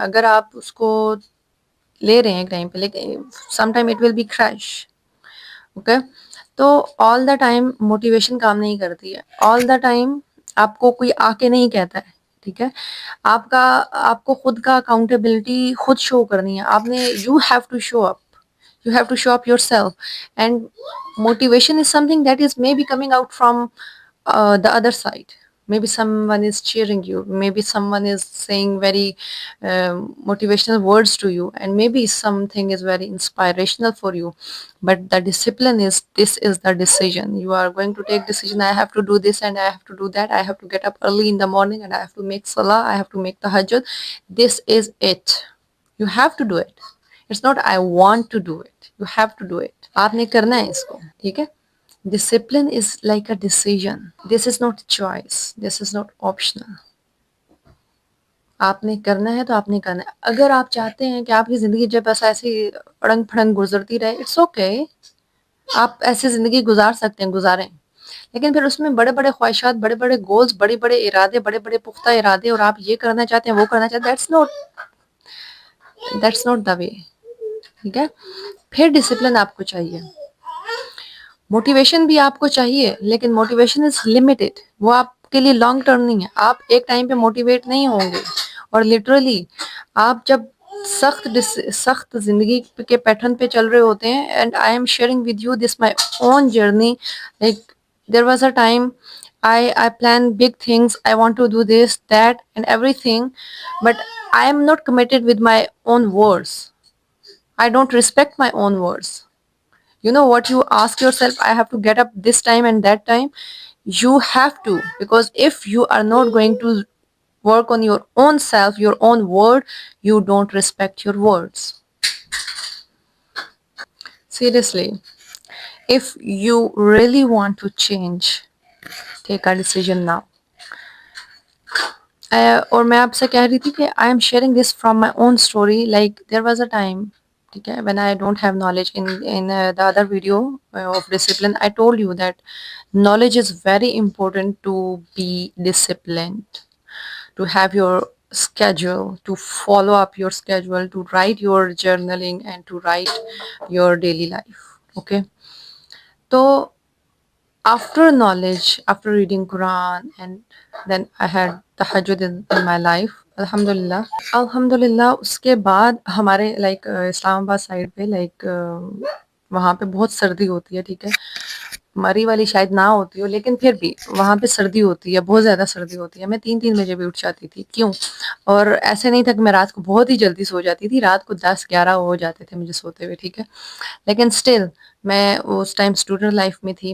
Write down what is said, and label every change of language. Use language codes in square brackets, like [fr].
[ur] اگر آپ اس کو لے رہے ہیں ایک ٹائم پہ، لیکن [en] Some time it will be crash. [ur] Okay, تو [en] all the time [ur] موٹیویشن کام نہیں کرتی ہے. آل دا ٹائم آپ کو کوئی آ کے نہیں کہتا ہے. ٹھیک ہے، آپ کو خود کا اکاؤنٹیبلٹی خود شو کرنی ہے. آپ نے [en] You have to show up. You have to show up yourself. And motivation is something that is maybe coming out from the other side. Maybe someone is cheering you. Maybe someone is saying very motivational words to you. And maybe something is very inspirational for you. But the discipline is, this is the decision. You are going to take decision. I have to do this and I have to do that. I have to get up early in the morning and I have to make salah. I have to make tahajjud. This is it. You have to do it. It's not I want to do it. You have to do it. [ur] آپ نے کرنا ہے اس کو. ٹھیک ہے، [en] discipline is like a decision. This is not choice. This is not optional. [ur] آپ نے کرنا ہے تو آپ نے کرنا ہے. اگر آپ چاہتے ہیں کہ آپ کی زندگی جب بس ایسی اڑنگ پھڑنگ گزرتی رہے، [en] It's okay. [ur] آپ ایسی زندگی گزار سکتے ہیں، گزاریں، لیکن پھر اس میں بڑے بڑے خواہشات، بڑے بڑے گولز، بڑے بڑے ارادے، بڑے بڑے پختہ ارادے، اور آپ یہ کرنا چاہتے ہیں، وہ کرنا چاہتے ہیں، [en] that's not the way. [ur] ٹھیک ہے، پھر ڈسپلن آپ کو چاہیے. موٹیویشن بھی آپ کو چاہیے، لیکن [en] Motivation is limited. [ur] وہ آپ کے لیے لانگ ٹرم نہیں ہے. آپ ایک ٹائم پہ موٹیویٹ نہیں ہوں گے، اور لٹرلی آپ جب سخت زندگی کے پیٹرن پہ چل رہے ہوتے ہیں. [en] And I am sharing with you this my own journey. Like there was a time I plan big things. I want to do this, that, and everything, but I am not committed with my own words. I don't respect my own words. You know what, you ask yourself, I have to get up this time and that time. You have to, because if you are not going to work on your own self, your own word, you don't respect your words. Seriously, if you really want to change, take a decision now. [ur] اور میں آپ سے کہہ رہی تھی کہ [en] I am sharing this from my own story. Like there was a time, [ur] ٹھیک ہے, [en] When I don't have knowledge. In the other video of discipline I told you that knowledge is very important to be disciplined, to have your schedule, to follow up your schedule, to write your journaling and to write your daily life. Okay, so after knowledge, after reading Quran, and then I had tahajjud in my life, alhamdulillah. [ur] الحمدللہ اس کے بعد ہمارے like اسلام آباد side پہ like وہاں پہ بہت سردی ہوتی ہے, ٹھیک ہے, مری والی شاید نہ ہوتی ہو, لیکن پھر بھی وہاں پہ سردی ہوتی ہے, بہت زیادہ سردی ہوتی ہے. میں 3 بجے بھی اٹھ جاتی تھی. کیوں؟ اور ایسے نہیں تھا کہ میں رات کو بہت ہی جلدی سو جاتی تھی, رات کو 10-11 ہو جاتے تھے مجھے سوتے ہوئے, ٹھیک ہے, لیکن اسٹل میں اس ٹائم اسٹوڈنٹ لائف میں تھی.